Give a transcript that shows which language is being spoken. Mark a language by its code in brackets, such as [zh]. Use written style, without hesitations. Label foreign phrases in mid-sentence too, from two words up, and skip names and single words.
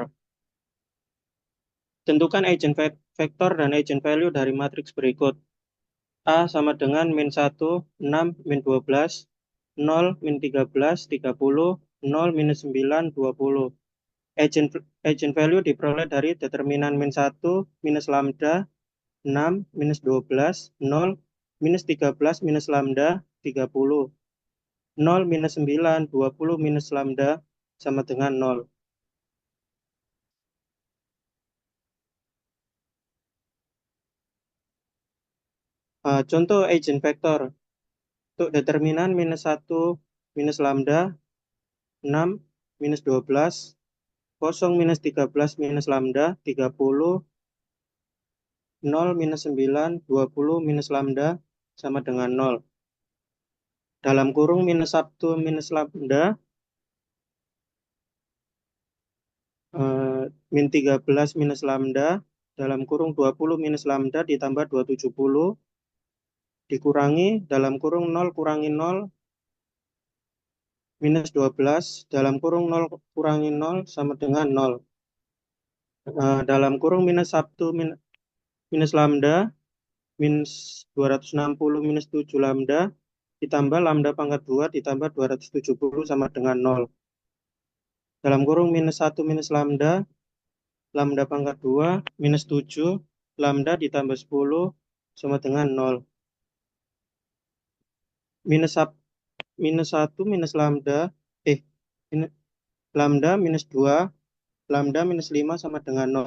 [id] Tentukan eigenvektor dan eigenvalue dari matriks berikut. A sama dengan min 1, 6, min 12, 0, min 13, 30, 0, minus 9, 20. Eigenvalue diperoleh dari determinan min 1, minus lambda, 6, minus 12, 0, minus 13, minus lambda, 30. 0, minus 9, 20, minus lambda, sama dengan 0. Contoh eigenvektor. Untuk determinan minus 1, minus lambda, 6, minus 12, 0, minus 13, minus lambda, 30, 0, minus 9, 20, minus lambda, sama dengan 0. Dalam kurung minus 1, minus lambda, min 13 minus lambda, dalam kurung 20 minus lambda ditambah 270, dikurangi, dalam kurung 0 kurangi 0, minus 12, dalam kurung 0 kurangi 0, sama dengan 0. Dalam kurung minus 1 minus lambda, minus 260 minus 7 lambda, ditambah lambda pangkat 2 ditambah 270 sama dengan 0. Dalam kurung minus 1 minus lambda, lambda pangkat 2 minus 7, lambda ditambah 10 sama dengan 0. Minus 1 minus lambda, lambda minus 2, lambda minus 5 sama dengan 0.